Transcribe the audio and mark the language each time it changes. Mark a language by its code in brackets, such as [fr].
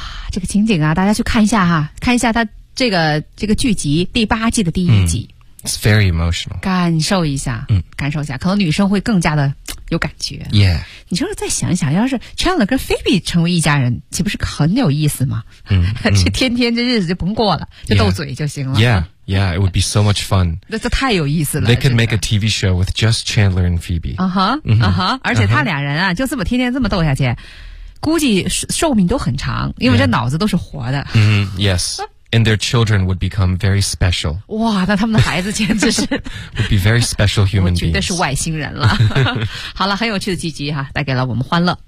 [zh] 这个情景啊，大家去看一下哈，看一下他这个剧集第八季的第一集。 [en] It's very emotional. [zh] 感受一下，感受一下，可能女生会更加的有感觉。 [en] Yeah. [zh] 你说再想一想，要是 Chandler 跟 Phoebe 成为一家人，岂不是很有意思吗？这天天这日子就甭过了，就斗嘴就行了。 [en] Yeah, it would be so much fun. [zh] 这太有意思了。 [en] They could make a TV show with just Chandler and Phoebe. Uh-huh. [zh] 而且他俩人啊，就这么天天这么斗下去，估计寿命都很长，因为这脑子都是活的。 [en] Yeah. Yes. And their children would become very special. [zh] 哇，那他们的孩子简直是 [en] would be very special human beings. [zh] 我觉得是外星人了。好了，很有趣的剧集哈，带给了我们欢乐。